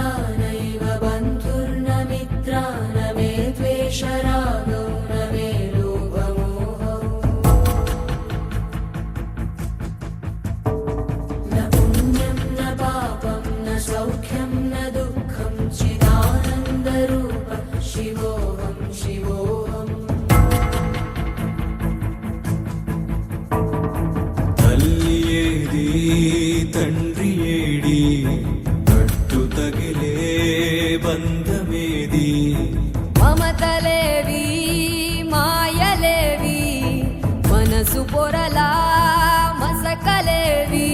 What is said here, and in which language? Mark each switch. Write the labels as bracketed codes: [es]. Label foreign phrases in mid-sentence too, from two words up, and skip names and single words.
[sa] नैव बन्धुर्न मित्रा न मे द्वेषरागौ न मे लोभमोहौ न पुण्यं न पापं न सौख्यं न दुःखं चिदानन्दरूप शिवोऽहं शिवोऽहम् [te] తల్లి ఏది తండ్రి ఏడి కట్టు తగిలే బంధమేది మమతలేవి మాయలేవి మనసు పొరలా మసకలేవి